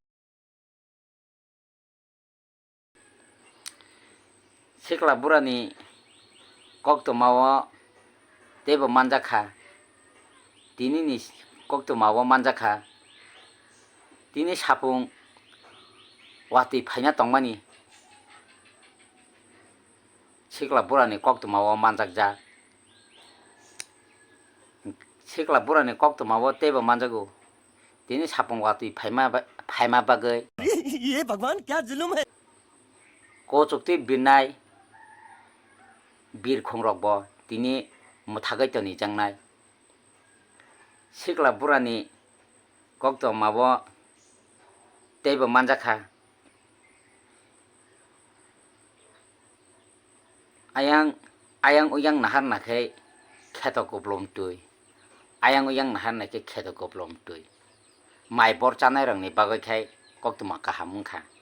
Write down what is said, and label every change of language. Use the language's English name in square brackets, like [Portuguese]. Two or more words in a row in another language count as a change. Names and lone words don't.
[Kok Borok] Sikla burani koktumawo teibo manjakha tini ni koktumawo manjakha tini sapung wati phaina tongmani Sikla burani koktumawo manjakjak. Sikla burani koktumawo teibo manjago tini sapung wati phaima bagoi [Hindi] ये भगवान क्या जुलुम है [Kok Borok] kochukti birnai birkhung rok bo tini muthagoi toni jangnai. Sikla burani koktumawo teibo manjakha ayang uyang nahar nakhai kheto koplom tui ayang uyang nahar nakhai kheto koplom tui mai bor chanai rokni bagoi khai koktuma kaham wngkha.